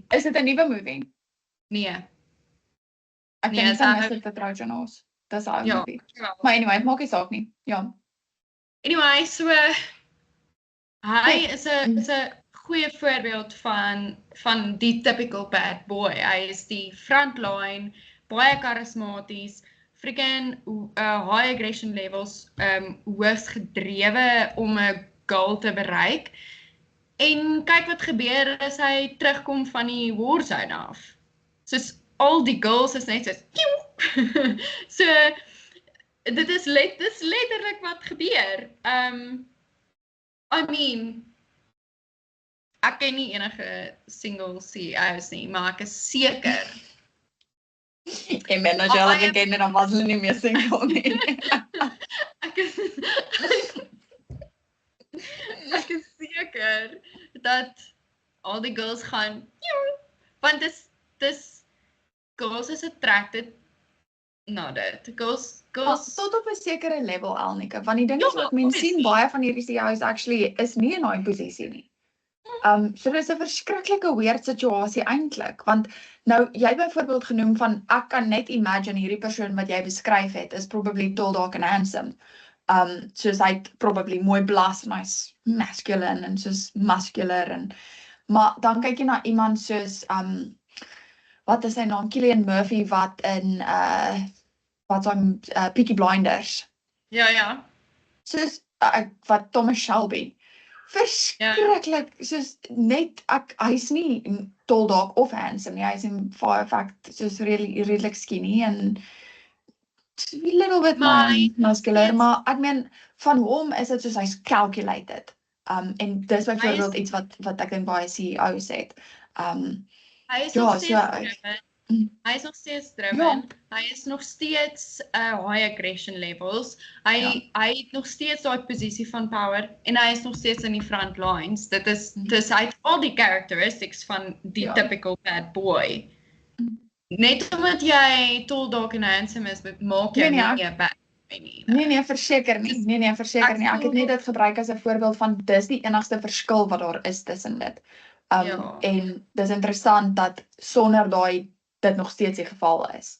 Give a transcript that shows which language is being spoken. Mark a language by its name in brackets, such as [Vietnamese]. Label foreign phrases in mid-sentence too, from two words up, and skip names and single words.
[Afrikaans] Is dit 'n nuwe movie? Nee. Ek Nee, dink is dan hy- is dit The Trojan Horse. Dis 'n ou Ja. movie. Maar anyway, het maak nie saak nie. Ja. Anyway, so hy is 'n goeie voorbeeld van die [English] typical bad boy. [Afrikaans] Hy is die frontline, baie karismaties, [English] freaking high aggression levels, [Afrikaans] hoogs gedrewe om 'n goal te bereik. En kyk wat gebeur as hy terugkom van die [English] war zone [Afrikaans] af. Soos al die girls is net soos so dit is letterlik wat gebeur. [English] I mean [Afrikaans] ek ken nie enige single CEOs nie, maar ek is seker En men as jy al geken en dan was hulle nie meer single nie. ek is seker dat al die girls gaan want dis girls is attracted na dit. Girls Tot op 'n sekere level Elnike, want die ding is wat mense sien baie van hierdie CEOs actually is nie in daai posisie nie. So dis 'n verskriklike weird situasie eintlik, want nou jy byvoorbeeld genoem van ek kan net imagine hierdie persoon wat jy beskryf het is probably [English] tall, dark and handsome. [Afrikaans] Soos hy't probably mooi blas en hy's masculine en soos muscular en maar dan kyk jy na iemand soos wat is sy naam, Cillian Murphy wat in wat aan Peaky Blinders. Ja. Soos wat Thomas Shelby. Verskriklik, soos net hy's nie [English] tall, dark [Afrikaans] of handsome nie. Hy's [English] in fact [Afrikaans] soos redelik skinny en [English] a little bit more muscular, [Afrikaans] maar ek meen van hom is dit soos hy's calculated. En dis byvoorbeeld iets wat ek dink baie CEOs het. Hy is nog steeds driven. Hy is nog steeds driven. Ja. Hy is nog steeds [English] high aggression levels. [Afrikaans] Hy het nog steeds daai posisie van power en hy is nog steeds in die [English] front lines. [Afrikaans] Dit is hy het al die characteristics van die [English] typical bad boy. [Afrikaans] Net omdat jy [English] tall, dark [Afrikaans] en handsome is, maak jy nie 'n [English] bad boy [Afrikaans] nie. Nee, verseker nie. Nee, verseker nie. Ek het net dit gebruik as 'n voorbeeld van dis die enigste verskil wat daar is tussen dit. En dis interessant dat sonder dit nog steeds die geval is.